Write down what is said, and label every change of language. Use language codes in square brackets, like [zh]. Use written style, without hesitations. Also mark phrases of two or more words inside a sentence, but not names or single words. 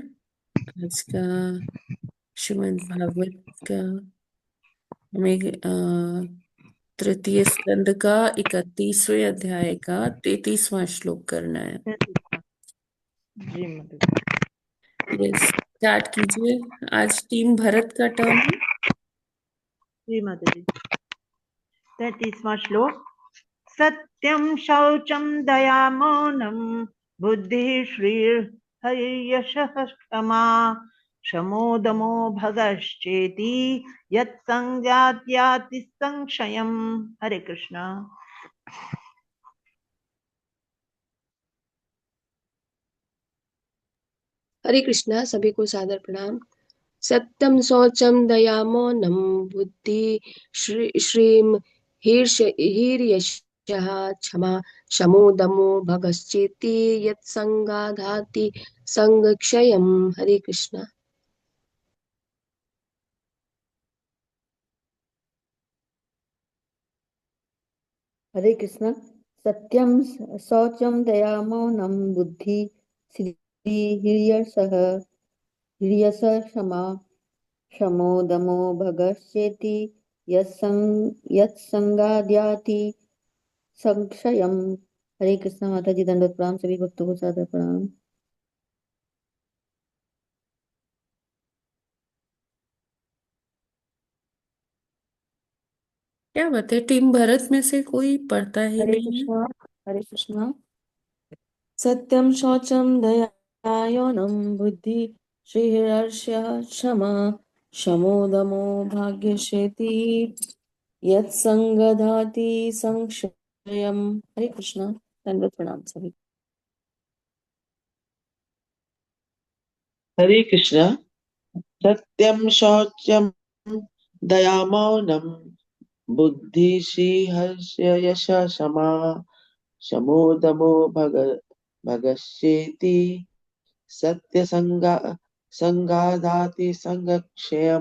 [hi] आज का श्रीमद् भागवत का हमें तृतीय स्कंद का 31वें अध्याय का 33वां श्लोक करना है। जी माता जी। यस, स्टार्ट कीजिए। आज टीम भरत का टर्न है। जी माता जी। 33वां श्लोक। [sa] सत्यम शौचम दया मौनम बुद्धि श्रीर हरियशः क्षमा शमो दमो भगश्चेति यत्संजात्याति संशयम्। हरे कृष्णा। हरे कृष्णा। [hi] सभी को सादर प्रणाम। [sa] सत्यम शौचम दया मौनम बुद्धि श्रीम हीर्यशः क्षमा शमो दमो भगश्चेति यत्संगाधाति संगक्षयम्। हरे कृष्णा। हरे कृष्ण। सत्यम शौचम दया मौनम बुद्धि श्री हिर्यस क्षमा शमो दमो भगश्चेति यत्संगाद्याति संक्षयम। हरे कृष्ण। [hi] माता जी दंडवत प्रणाम। सभी भक्तों को सादर प्रणाम। क्या बात है, टीम भरत में से कोई पढ़ता ही [sa] हरे [hi] नहीं है? [sa] कृष्णा। हरे कृष्णा। सत्यं शौचं दयायौनं बुद्धि श्रीर्हर्षः क्षमा शमो दमो भाग्यशेति यत्संगधाति संक्षयम्। हरे कृष्णा। [hi] दंडवत प्रणाम सभी। [sa] हरे कृष्ण। सत्यम शौचम दया मौनम बुद्धि हर्ष यश क्षमा शमो दमो भगश्चेति सत्य संगादाति संगक्षयम।